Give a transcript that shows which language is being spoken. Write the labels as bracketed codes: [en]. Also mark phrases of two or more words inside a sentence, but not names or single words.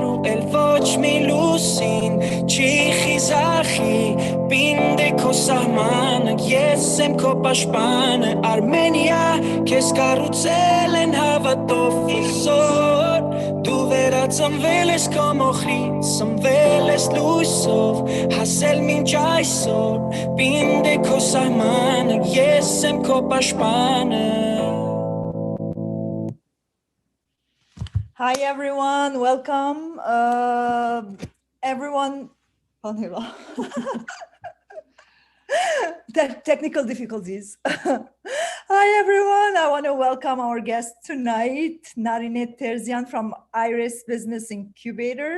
[hy] ու էլ ոչ մի լուսին չի խիզախի պինդ է քո սահմանը ես եմ քո պաշտպանը Արմենիա քեզ կառուցել են հավատով իզոր դու վերածնվել ես քո մոխրից ծնվել ես լույսով հասել մինչ այսօր պինդ է քո սահմանը ես եմ քո պաշտպանը [en] Hi everyone, welcome. Everyone, technical difficulties. Hi everyone, I want to welcome our guest tonight, Narinet Terzian from Iris Business Incubator.